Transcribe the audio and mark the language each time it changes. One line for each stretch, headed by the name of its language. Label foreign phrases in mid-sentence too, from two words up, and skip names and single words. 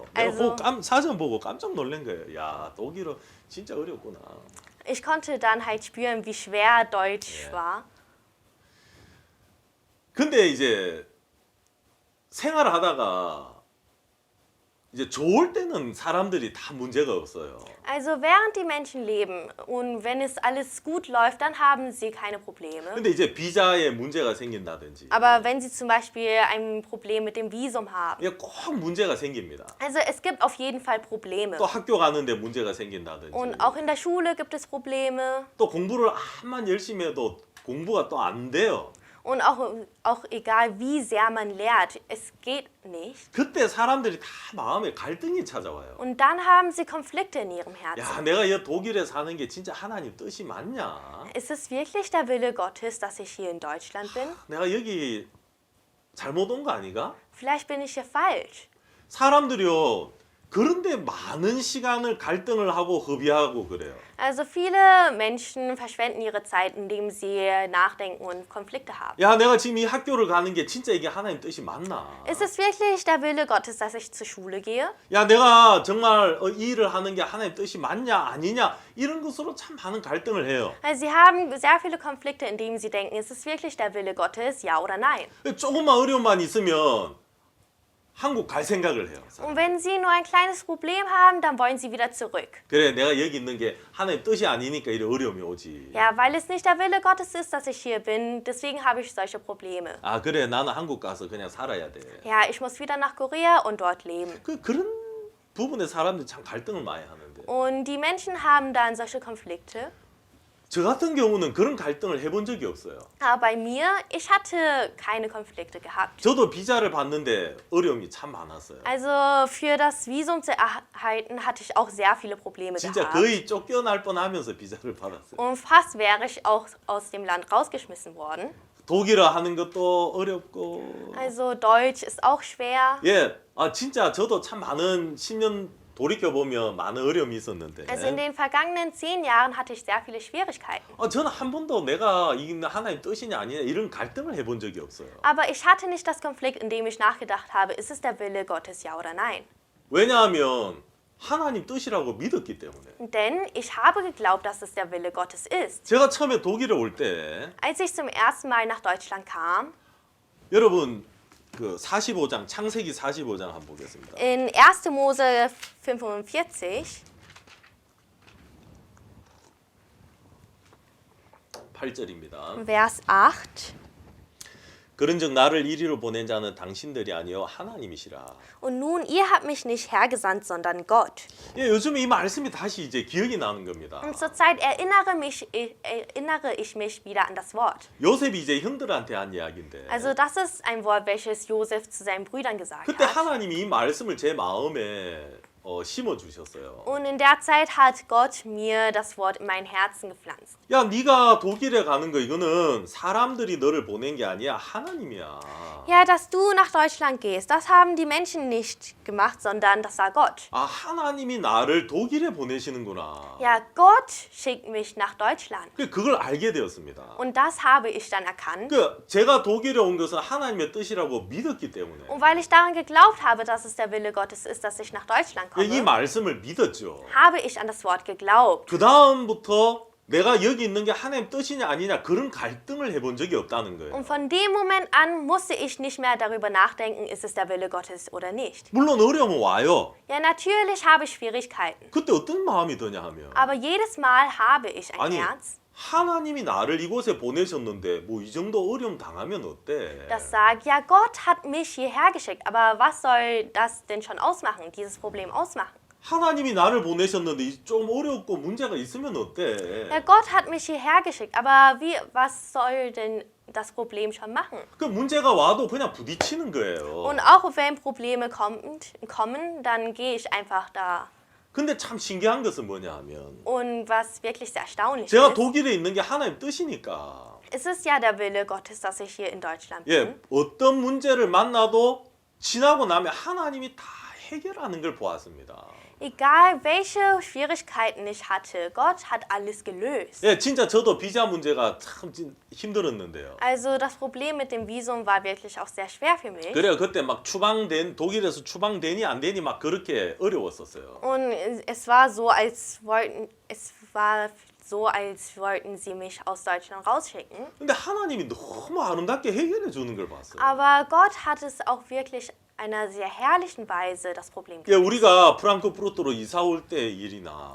Korean: 내가
German: Also-
Korean: 사전 보고 깜짝 놀란 거예요. 야, 독일어 진짜 어렵구나.
German: Ich konnte dann halt spüren, wie schwer Deutsch war.
Korean: 근데 이제 생활을 하다가 이제 좋을 때는 사람들이 다 문제가 없어요.
German: Also während die Menschen leben und wenn es alles gut läuft, dann haben sie keine Probleme.
Korean: 근데 이제 비자에 문제가 생긴다든지
German: Aber wenn sie zum Beispiel ein Problem mit dem Visum haben,
Korean: 이게 꼭 문제가 생깁니다.
German: also es gibt auf jeden Fall Probleme.
Korean: 또 학교 가는데 문제가 생긴다든지
German: Und auch in der Schule gibt es Probleme.
Korean: 또 공부를 암만 열심히 해도 공부가 또 안 돼요.
German: Und auch egal wie sehr man lehrt, es geht nicht.
Korean: 그때 사람들이 다 마음에 갈등이 찾아와요.
German: Und dann haben sie Konflikte in ihrem
Korean: 야,
German: Herzen.
Korean: 내가 이 독일에 사는 게 진짜 하나님 뜻이 맞냐?
German: Ist es wirklich der Wille Gottes, dass ich hier in Deutschland bin?
Korean: 내가 여기 잘못 온 거 아니가?
German: Vielleicht bin ich hier falsch.
Korean: 사람들이요. 그런데 많은 시간을 갈등을 하고 협의하고 그래요.
German: Also viele Menschen verschwenden ihre Zeit, indem sie nachdenken und Konflikte haben.
Korean: 야, 내가 지금 이 학교를 가는 게 진짜 이게 하나님 뜻이 맞나?
German: Ist es wirklich der Wille Gottes, dass ich zur Schule gehe?
Korean: 야, 내가 정말 이 일을 하는 게 하나님 뜻이 맞냐 아니냐 이런 것으로 참 많은 갈등을 해요.
German: Also sie haben sehr viele Konflikte, indem sie denken, ist es wirklich der Wille Gottes, ja oder nein?
Korean: 조금만 어려움만 있으면 한국 갈 생각을 해요.
German: Und wenn sie nur ein kleines Problem haben, dann wollen sie wieder zurück.
Korean: 그래, 내가 여기 있는 게 하나님 뜻이 아니니까 이런 어려움이 오지.
German: Ja, weil es nicht der Wille Gottes ist, dass ich hier bin, deswegen habe ich solche Probleme.
Korean: 아, 그래, 나는 한국 가서 그냥 살아야 돼.
German: Ja, ich muss wieder nach Korea und dort leben.
Korean: 그런 부분에 사람들이 참 갈등을 많이 하는데.
German: Und die Menschen haben dann solche Konflikte.
Korean: 저 같은 경우는 그런 갈등을 해본 적이 없어요.
German: Aber bei mir, ich hatte keine Konflikte gehabt.
Korean: 저도 비자를 받는데 어려움이 참 많았어요.
German: Also für das Visum zu erhalten, hatte ich auch sehr viele Probleme
Korean: 진짜
German: gehabt.
Korean: 거의 쫓겨날 뻔하면서 비자를 받았어요.
German: Und fast wäre ich auch aus dem Land rausgeschmissen worden.
Korean: 독일어 하는 것도 어렵고.
German: Also Deutsch ist auch schwer.
Korean: 예, 진짜 저도 참 많은 10년 돌이켜 보면 많은 어려움이 있었는데.
German: Also in den vergangenen 10 Jahren hatte ich sehr viele Schwierigkeiten.
Korean: 저는 한 번도 내가 이 하나님 뜻이냐 아니냐 이런 갈등을 해본 적이 없어요.
German: Aber ich hatte nicht das Konflikt, in dem ich nachgedacht habe, ist es der Wille Gottes, ja oder nein?
Korean: 왜냐하면 하나님 뜻이라고 믿었기 때문에.
German: Denn ich habe geglaubt, dass es der Wille Gottes ist.
Korean: 제가 처음에 독일에 올 때
German: Als ich zum ersten Mal nach Deutschland kam,
Korean: 여러분 그 45장 창세기 45장 한번 보겠습니다.
German: in 1. Mose 45,
Korean: 8절입니다.
German: Vers 8.
Korean: 그런즉 나를 이리로 보낸 자는 당신들이 아니요 하나님이시라.
German: Und nun, ihr habt mich nicht hergesandt, sondern Gott.
Korean: 예, 요즘에 이 말씀이 다시 이제 기억이 나는 겁니다.
German: Und zurzeit erinnere ich mich wieder an das Wort.
Korean: 요셉이 이제 형들한테 한 이야기인데.
German: Also das ist ein Wort, welches Josef zu seinen Brüdern gesagt
Korean: 그때
German: hat.
Korean: 하나님이 이 말씀을 제 마음에 심어 주셨어요.
German: Und in der Zeit hat Gott mir das Wort in mein Herzen gepflanzt.
Korean: 야, 네가 독일에 가는 거 이거는 사람들이 너를 보낸 게 아니야. 하나님이야.
German: Ja, dass du nach Deutschland gehst, das haben die Menschen nicht gemacht, sondern das war Gott.
Korean: 아, 하나님이 나를 독일에 보내시는구나.
German: Ja, Gott schickt mich nach Deutschland.
Korean: 그걸 알게 되었습니다.
German: Und das habe ich dann erkannt.
Korean: 제가 독일에 온 것은 하나님의 뜻이라고 믿었기 때문에.
German: Und weil ich daran geglaubt habe, dass es der Wille Gottes ist, dass ich nach Deutschland
Korean: 이
German: komme,
Korean: 말씀을 믿었죠.
German: habe ich an das Wort geglaubt.
Korean: 그 다음부터 내가 여기 있는 게 하나님 뜻이냐 아니냐 그런 갈등을 해본 적이 없다는 거예요.
German: Und von dem Moment an musste ich nicht mehr darüber nachdenken, ist es der Wille Gottes oder nicht.
Korean: 물론 어려움은 와요.
German: Ja, natürlich habe ich Schwierigkeiten.
Korean: 그때 어떤 마음이 드냐 하면
German: Aber jedes Mal habe ich ein
Korean: 아니
German: Herz,
Korean: 하나님이 나를 이곳에 보내셨는데 뭐 이 정도 어려움 당하면 어때?
German: das sagt, ja, Gott hat mich hierher geschickt, aber was soll das denn schon ausmachen, dieses Problem ausmachen?
Korean: 하나님이 나를 보내셨는데 좀 어렵고 문제가 있으면 어때?
German: Ja, Gott hat mich hierher geschickt, aber was soll denn das Problem schon machen?
Korean: 그 문제가 와도 그냥 부딪히는 거예요.
German: Und auch wenn Probleme kommen, dann gehe ich einfach da.
Korean: 근데 참 신기한 것은 뭐냐 하면
German: Und was wirklich sehr erstaunlich
Korean: 제가
German: ist,
Korean: 독일에 있는 게 하나님 뜻이니까
German: es ist ja der Wille Gottes, dass ich hier in Deutschland bin.
Korean: 예, 어떤 문제를 만나도 지나고 나면 하나님이 다 해결하는 걸 보았습니다.
German: Egal welche Schwierigkeiten ich hatte, Gott hat alles gelöst.
Korean: 예, 진짜 저도 비자 문제가 참 힘들었는데요.
German: Also das Problem mit dem Visum war wirklich auch sehr schwer für mich.
Korean: 그래요. 그때 막 독일에서 추방되니 안 되니 막 그렇게 어려웠었어요.
German: Und es war so, als wollten sie mich aus Deutschland rausschicken.
Korean: 근데 하나님이 너무 아름답게 해결해 주는 걸 봤어요.
German: Aber Gott hat es auch wirklich einer sehr herrlichen Weise das Problem
Korean: 예,
German: gelöst.
Korean: 우리가 프랑크푸르트로 이사 올 때 일이나